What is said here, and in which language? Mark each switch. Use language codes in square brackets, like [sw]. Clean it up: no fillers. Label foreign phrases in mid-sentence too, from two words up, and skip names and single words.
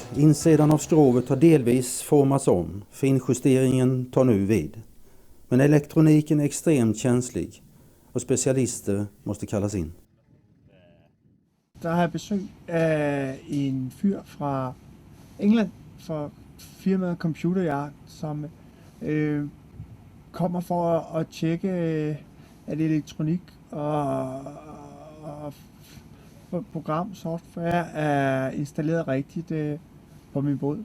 [sv] Insidan av skrovet har delvis formats om. Finjusteringen tar nu vid. Men elektroniken är extremt känslig och specialister måste kallas in. [da] Der har jeg besøg af en fyr fra England for firmaet Computer Yard, som kommer for at tjekke, at elektronik og program, software er installeret rigtigt på min båd.